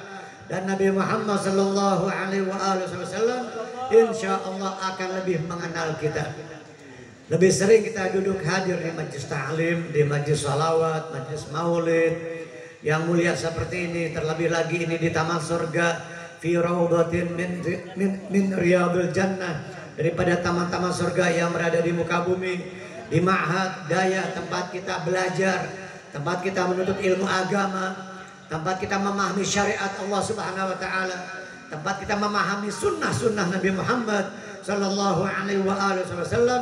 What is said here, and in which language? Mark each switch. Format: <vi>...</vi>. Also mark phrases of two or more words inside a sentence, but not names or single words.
<id>Dan Nabi Muhammad</id> <ar>sallallahu alaihi wasallam insya Allah</ar> <id>akan lebih mengenal kita. Lebih sering kita duduk hadir di majlis ta'lim, di majlis salawat, majlis maulid yang mulia seperti ini. Terlebih lagi ini di taman surga,</id> <ar>fi raudhatin min riyadil jannah,</ar> <id>daripada taman-taman surga yang berada di muka bumi. Di ma'had daya, tempat kita belajar, tempat kita menuntut ilmu agama, tempat kita memahami syariat</id> <ar>Allah Subhanahu wa taala,</ar> <id>tempat kita memahami sunnah-sunnah Nabi Muhammad</id> <ar>sallallahu alaihi wasallam.</ar>